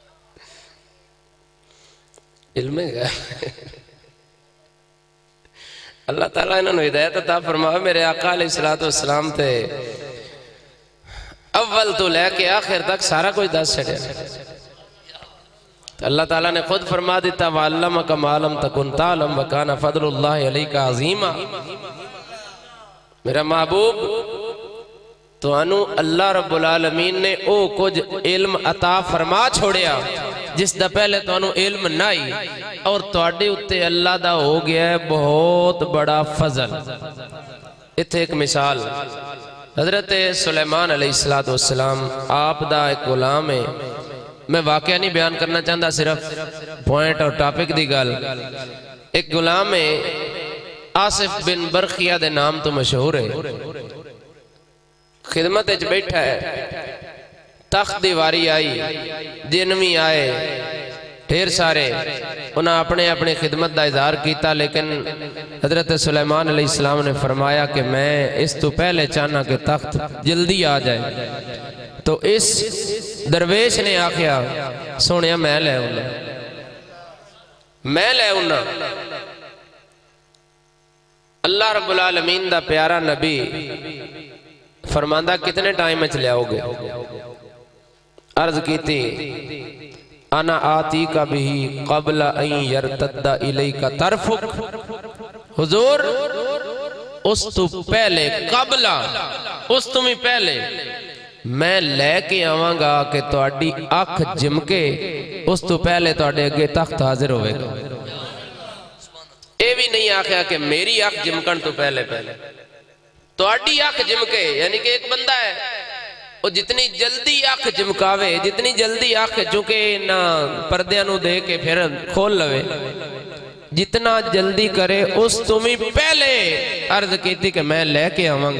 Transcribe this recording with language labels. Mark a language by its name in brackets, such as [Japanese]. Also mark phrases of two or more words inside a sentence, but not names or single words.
[Punjabi] علم ہے اللہ تعالیٰ انہوں نے ہدایت عطا فرماوے میرے آقا [Arabic] علیہ الصلاة والسلام [Punjabi] تے اول تو لیکے آخر تک سارا کچھ دس چھڈیا. اللہ تعالیٰ نے خود فرما دتا [Arabic] وعلمك ما لم تكن تعلم وكان فضل الله عليك عظيما. [Punjabi] میرا محبوب تہانوں اللہ رب العالمین نے او کچھ علم عطا فرما چھوڑیا جسدا پہلے تہانوں علم نہیں، اور تہاڈے اتے اللہ دا ہو گیا ہے بہت بڑا فضل. ایتھے ایک مثال حضرت سلیمان [Arabic] علیہ الصلاة والسلام [Punjabi] آپ دا ایک غلام ہے. میں واقعہ نہیں بیان کرنا چاہتا، صرف پوائنٹ اور ٹاپک دی گل. ایک غلام ہے آصف بن برخیا دے نام تو مشہور ہے، خدمت چ بیٹھا ہے، تخت دی واری آئی، جن بھی آئے ڈھیر سارے، انہیں اپنے اپنی خدمت کا اظہار کیا، لیکن حضرت سلیمان علیہ السلام نے فرمایا کہ میں اس تو پہلے چاہنا کہ تخت جلدی آ جائے. تو اس درویش نے آکھیا سونیا میں لے اُنّا، میں لے اُنّا. اللہ رب العالمین دا پیارا نبی فرماندا کتنے ٹائم میں لیاؤگے? عرض کی [Arabic] أنا آتيك به قبل يرتد إليك طرفك. [Punjabi] حضور اس تو پہلے، قبلا اس تم ہی پہلے میں لیکے آواں گا کہ تہاڈی اکھ جمکے، اس تو پہلے تہاڈے اگے تخت حاضر ہووے گا. یہ بھی نہیں آکھیا کہ میری اکھ جمکن تو پہلے پہلے تہاڈی اکھ جمکے، یعنی کہ ایک بندہ ہے وہ جتنی جلدی اکھ جمکاوے، جتنی جلدی اکھ چکے نا پردے نو دے کے پھر کھول لوے، جتنا جلدی کرے اس تم ہی پہلے عرض کی کہ میں لیکے آواں گا.